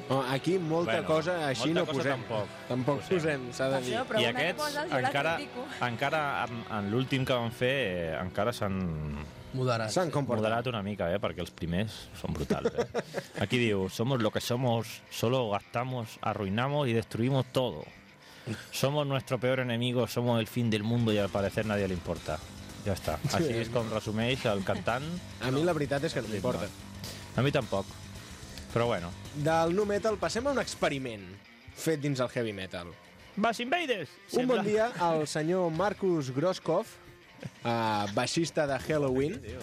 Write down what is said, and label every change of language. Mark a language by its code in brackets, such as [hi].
[ca] Oh, aquí molta bueno, cosa així molta no posem. Cosa tampoc. Tampoc posem, s'ha de dir. Però i aquests, cosa, si encara, encara en l'últim que van fer, encara s'han... Moderat. S'han comportat. Moderat una mica, perquè els primers són brutals. Aquí diu, [es] somos lo que somos, solo gastamos, arruinamos y destruimos todo. Somos nuestro peor enemigo, somos el fin del mundo y al parecer nadie le importa. [ca] Ja està. Així és com resumeix el cantant. A mi la veritat és que no m'importa. A mi tampoc. Però bueno. Del nu metal passem a un experiment fet dins el heavy metal. Bass Invaders! Un bon dia, el senyor Marcus Groskov, baixista de Halloween...